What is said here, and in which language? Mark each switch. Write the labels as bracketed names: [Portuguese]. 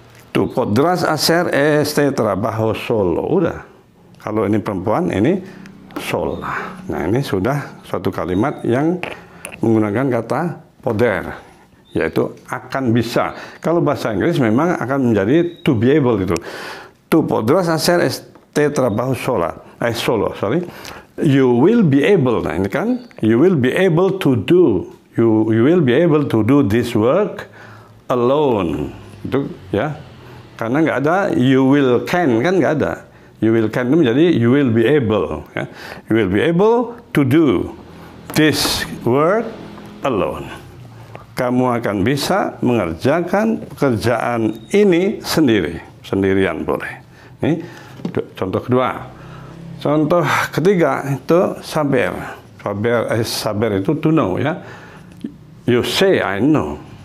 [Spanish] Tu podrás hacer este trabajo solo, udah. [Indonesian] Kalau ini perempuan, ini sola. Nah, ini sudah suatu kalimat yang menggunakan kata poder, yaitu akan bisa. Kalau bahasa Inggris memang akan menjadi [English] to be able [Indonesian] itu. [Spanish] Tu podrás hacer este trabajo solo, sorry. [English] You will be able, [Indonesian] nah ini kan, [English] you will be able to do, you will be able to do this work alone, [Indonesian] itu ya, karena nggak ada [English] you will can, [Indonesian] kan nggak ada, [English] you will can itu menjadi you will be able, ya. You will be able to do this work alone. [Indonesian] Kamu akan bisa mengerjakan pekerjaan ini sendirian boleh. Ini contoh kedua. Contoh ketiga itu saber. [English] Saber itu to know, ya. You say I know.